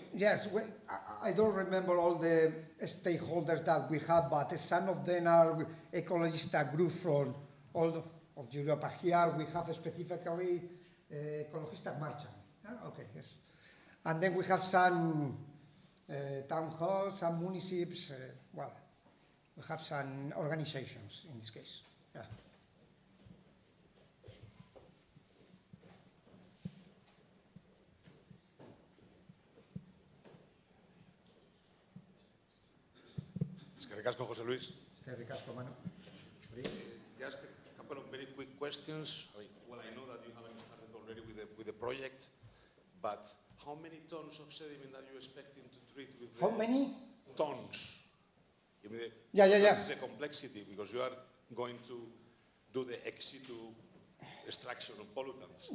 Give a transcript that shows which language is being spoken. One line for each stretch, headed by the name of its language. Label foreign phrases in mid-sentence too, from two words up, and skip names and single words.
English: Yes, I don't remember all the stakeholders that we have, but some of them are ecologist group from all of Europe. Here we have specifically Ecologistas Marchan. Okay, yes. And then we have some town halls, some municipios, well, We have some organizations in this case. Yeah.
Basque: Eskerrik asko, Jose Luis. Eskerrik asko, Manu.
English: Just a couple of very quick questions. Well, I know that you haven't started already with the project, but how many tons of sediment are you expecting to treat with How many? Tons. I mean, Yeah. That's the complexity, because you are going to do the ex situ extraction of pollutants.